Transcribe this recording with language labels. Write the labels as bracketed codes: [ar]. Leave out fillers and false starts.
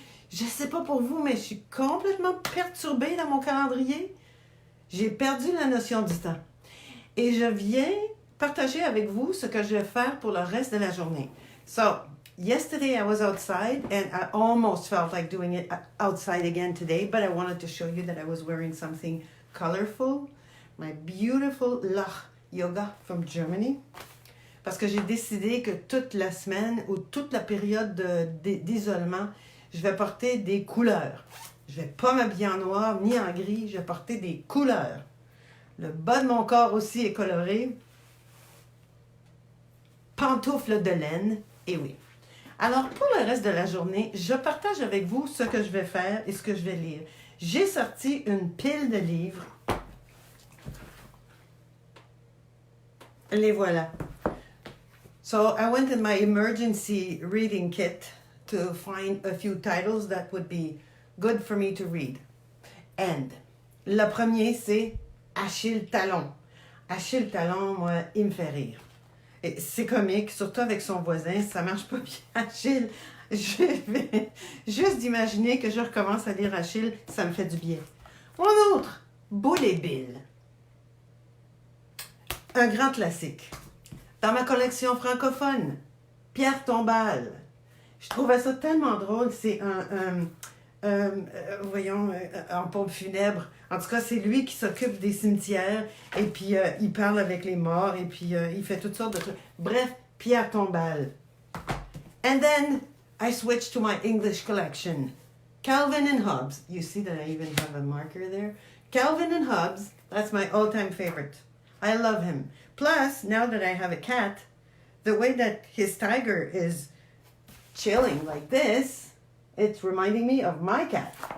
[fr] Je sais pas pour vous, mais je suis complètement perturbée dans mon calendrier. J'ai perdu la notion du temps. Et je viens partager avec vous ce que je vais faire pour le reste de la journée. [en] So, yesterday I was outside and I almost felt like doing it outside again today, but I wanted to show you that I was wearing something colorful. My beautiful Lach Yoga from Germany. [fr] Parce que j'ai décidé que toute la semaine ou toute la période d'isolement, je vais porter des couleurs. Je ne vais pas m'habiller en noir ni en gris, je vais porter des couleurs. Le bas de mon corps aussi est coloré. Pantoufles de laine, et oui. Alors, pour le reste de la journée, je partage avec vous ce que je vais faire et ce que je vais lire. J'ai sorti une pile de livres. Les voilà. [en] So I went in my emergency reading kit to find a few titles that would be good for me to read. [fr] And le premier, c'est Achille Talon. Achille Talon, moi, il me fait rire. Et c'est comique, surtout avec son voisin, ça marche pas bien. Achille, je vais juste d'imaginer que je recommence à lire Achille, ça me fait du bien. Un autre, Boule et Bill. Un grand classique. Dans ma collection francophone, Pierre Tombal. Je trouvais ça tellement drôle. C'est en pompe funèbre. En tout cas, c'est lui qui s'occupe des cimetières et puis il parle avec les morts et puis il fait toutes sortes de trucs. Bref, Pierre Tombal. [en] And then I switched to my English collection. Calvin and Hobbes. You see that I even have a marker there? Calvin and Hobbes, that's my all-time favorite. I love him. Plus, now that I have a cat, the way that his tiger is chilling like this, it's reminding me of my cat.